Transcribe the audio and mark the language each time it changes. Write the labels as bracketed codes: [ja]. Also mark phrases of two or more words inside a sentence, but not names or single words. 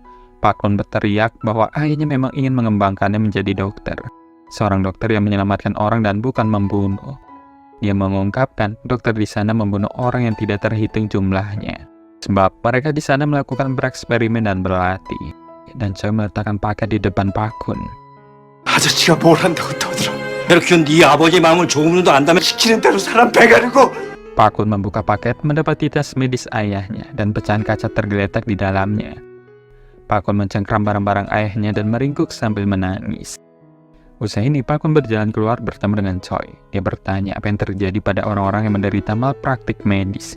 [id] Pak Kun berteriak bahwa ayahnya memang ingin mengembangkannya menjadi dokter. Seorang dokter yang menyelamatkan orang dan bukan membunuh. Dia mengungkapkan dokter di sana membunuh orang yang tidak terhitung jumlahnya. Sebab mereka di sana melakukan bereksperimen dan berlatih. Dan Choi meletakkan paket di depan Pak Kun. [ko] 아저씨가 뭘 한다고 떠들어. 그렇게 네 아버지 마음을 조금도 안다면 시키는 대로 사람 배가리고. [id] Pak Kun membuka paket, mendapati tas medis ayahnya, dan pecahan kaca tergeletak di dalamnya. Pak Kun mencengkram barang-barang ayahnya dan meringkuk sambil menangis. Usai ini, Pak Kun berjalan keluar bertemu dengan Choi. Dia bertanya apa yang terjadi pada orang-orang yang menderita malpraktik medis.